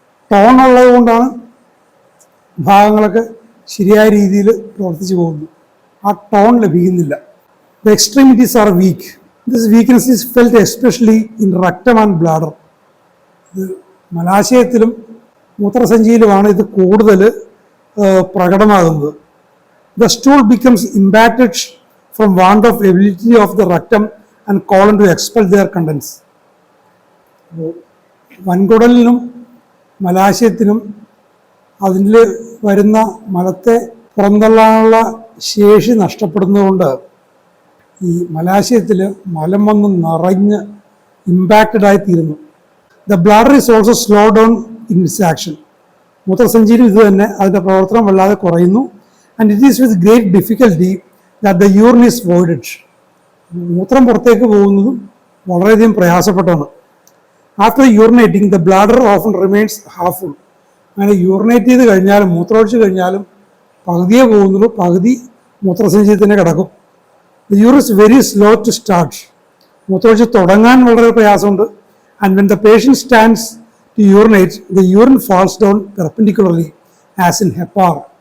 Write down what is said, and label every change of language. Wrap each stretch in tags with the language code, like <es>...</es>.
<ml>Tone ഉള്ളത് കൊണ്ടാണ് ഭാഗങ്ങളൊക്കെ ശരിയായ രീതിയിൽ പ്രവർത്തിച്ചു പോകുന്നത്. ആ ടോൺ ലഭിക്കുന്നില്ല.</ml> <en>The extremities are weak. This weakness is felt especially in rectum and bladder.</en> <ml>ഇത് മലാശയത്തിലും മൂത്രസഞ്ചിയിലുമാണ് ഇത് കൂടുതൽ പ്രകടമാകുന്നത്.</ml> <en>The stool becomes impacted from want of ability of the rectum and colon to expel their contents.</en> <ml>വൻകുടലിനും മലാശയത്തിനും അതിൽ വരുന്ന മലത്തെ പുറന്തള്ളാനുള്ള ശേഷി നഷ്ടപ്പെടുന്നതുകൊണ്ട് ഈ മലാശയത്തിൽ മലം വന്ന് നിറഞ്ഞ് ഇമ്പാക്റ്റഡ് ആയിത്തീരുന്നു.</ml> <en>The bladder is also slow down in its action.</en> <ml>മൂത്രസഞ്ചിയിലും ഇത് തന്നെ, അതിൻ്റെ പ്രവർത്തനം വല്ലാതെ കുറയുന്നു.</ml> <en>And it is with great difficulty that the urine is voided.</en> <ml>മൂത്രം പുറത്തേക്ക് പോകുന്നതും വളരെയധികം പ്രയാസപ്പെട്ടാണ്.</ml> <en>After urinating the bladder often remains half full.</en> <ml>അങ്ങനെ യൂറിനേറ്റ് ചെയ്ത് കഴിഞ്ഞാലും മൂത്രമൊഴിച്ച് കഴിഞ്ഞാലും പകുതിയേ പോകുന്നുള്ളൂ, പകുതി മൂത്രസഞ്ചിയിൽ തന്നെ കിടക്കും.</ml> <en>The urine is very slow to start.</en> <ml>മൂത്രമൊഴിച്ച് തുടങ്ങാൻ വളരെ പ്രയാസമുണ്ട്.</ml> <en>And when the patient stands to urinate, the urine falls down perpendicularly as in hepar.</en>